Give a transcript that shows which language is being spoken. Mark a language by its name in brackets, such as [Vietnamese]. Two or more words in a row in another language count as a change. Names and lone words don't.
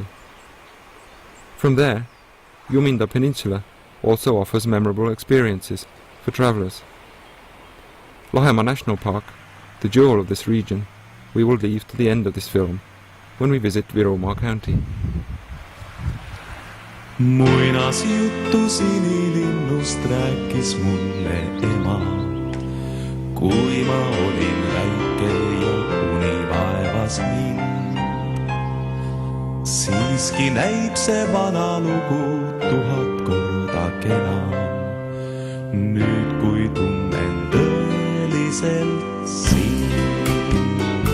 [English] From there, Juminda Peninsula also offers memorable experiences for travellers. Lahemaa National Park, the jewel of this region, we will leave to the end of this film when we visit Virumaa County. [Estonian] Muinasjuttu sinilinnust rääkis mulle ema, kui ma olin väike ja uni vaevas mind. Siiski näib see vana lugu 1000 korda kena, nüüd kui tunnen tõeliselt sind.